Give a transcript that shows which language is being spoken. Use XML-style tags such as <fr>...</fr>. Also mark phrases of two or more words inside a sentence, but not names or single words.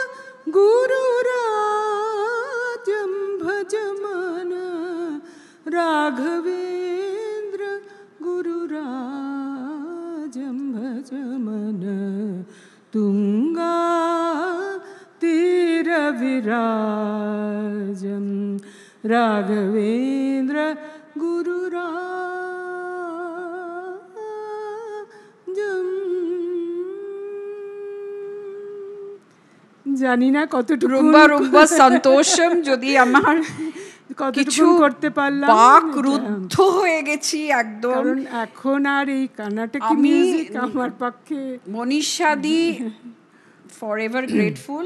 <sa>गुरुराजं भजमन, राघवेन्द्र गुरुराजं भजमन, तुङ्गा तीरविराजं, राघवेन्द्र गुरुराजं।</sa> <bn>জানি না কতটুকু</bn> <ta>ரொம்ப ரொம்ப சந்தோஷம்,</ta> <bn>যদি আমার কিছু করতে পারলাম, বাকরুদ্ধ হয়ে গেছি একদম। কারণ এখন আর এই কর্ণাটকি আমি মিউজিক আমার পক্ষে</bn> <en>মনীষাদি forever grateful.</en>